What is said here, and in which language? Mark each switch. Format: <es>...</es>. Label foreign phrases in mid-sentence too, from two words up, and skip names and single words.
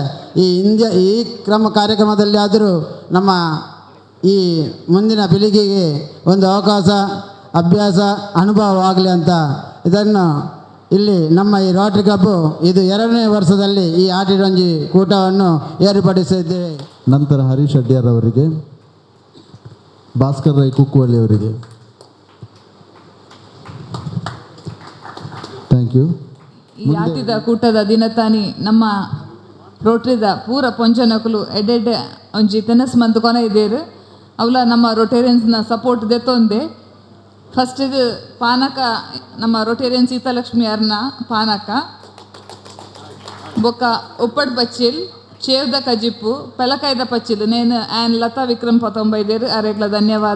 <kn>ಈ ಕಾರ್ಯಕ್ರಮದಲ್ಲಿ ಆದರೂ ನಮ್ಮ ಈ ಮುಂದಿನ ಪೀಳಿಗೆಗೆ ಒಂದು ಅವಕಾಶ, ಅಭ್ಯಾಸ, ಅನುಭವ ಆಗಲಿ ಅಂತ ಇದನ್ನು ಇಲ್ಲಿ ನಮ್ಮ ಈ ರೋಟರಿ ಕ್ಲಬ್ಬು ಇದು 2ನೇ ವರ್ಷದಲ್ಲಿ ಈ ಆಟಿಡೊಂಜಿ ಕೂಟವನ್ನು ಏರ್ಪಡಿಸಿದ್ದೇವೆ. ನಂತರ ಹರೀಶ್ ಅಡ್ಯಾರ್ ಅವರಿಗೆ, ಭಾಸ್ಕರ್ ರೈ ಕುಕ್ಕುವಲ್ಲಿ ಅವರಿಗೆ</kn> <en>thank you.</en> <tcy>ಈ ಆಟಿದ ಕೂಟದ ದಿನತಾನಿ ನಮ್ಮ ರೋಟರಿದ ಪೂರ ಪೊಂಚನಕುಲು ಎಡ್ಡೆಡ್ಡೆ ಒಂಜಿ ತೆನಸ್ ಮಂತ್ ಕೊನ ಇದ್ದೇರು. ಅವಲ ನಮ್ಮ ರೊಟೇರಿಯನ್ಸ್ನ ಸಪೋರ್ಟ್ ದೆತ್ತೊಂದೆ. ಫಸ್ಟಿಗೆ ಪಾನಕ ನಮ್ಮ ರೊಟೇರಿಯನ್ ಸೀತಾಲಕ್ಷ್ಮಿ ಅರ್ನ ಪಾನಕ, ಬೊಕ್ಕ ಉಪ್ಪಡ್ ಪಚ್ಚಿಲ್, ಚೇವ್ದ ಕಜಿಪ್ಪು, ಪೆಲಕಾಯ್ದ ಪಚ್ಚಿಲ್ ನೇನು ಆ್ಯನ್ ಲತಾ ವಿಕ್ರಮ್ ಪತೊಂಬೈದೇರು ಅರೆಗ್ಲ ಧನ್ಯವಾದ.</tcy>